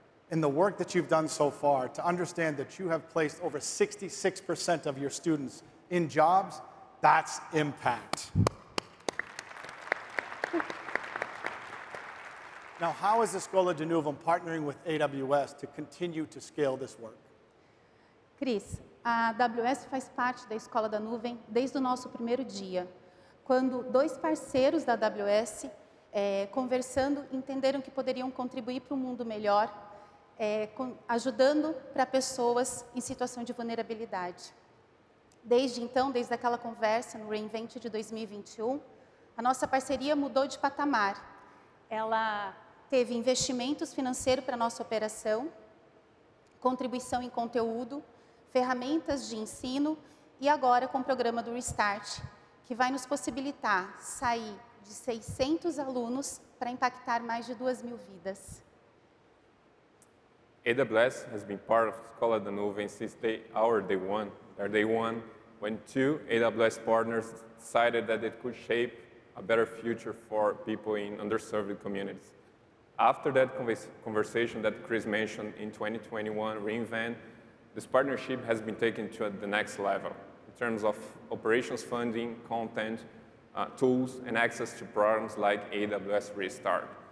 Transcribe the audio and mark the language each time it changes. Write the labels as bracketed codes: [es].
[en] In the work that you've done so far, to understand that you have placed over 66% of your students in jobs, that's impact. Now, how is Escola de Nuvem partnering with AWS to continue to scale this work? [pt] Cris, a AWS faz parte da Escola da Nuvem desde o nosso primeiro dia, quando dois parceiros da AWS, conversando, entenderam que poderiam contribuir para um mundo melhor, ajudando para pessoas em situação de vulnerabilidade. Desde então, desde aquela conversa no reInvent de 2021, a nossa parceria mudou de patamar. Ela teve investimentos financeiros para a nossa operação, contribuição em conteúdo, ferramentas de ensino e agora com o programa do Restart, que vai nos possibilitar sair de 600 alunos para impactar mais de 2.000 vidas. [en] AWS has been part of Escola da Nuvem since our day one. Their day one, when two AWS partners decided that it could shape a better future for people in underserved communities. After that conversation that Chris mentioned in 2021, reInvent, this partnership has been taken to the next level in terms of operations funding, content, tools, and access to programs like AWS Restart.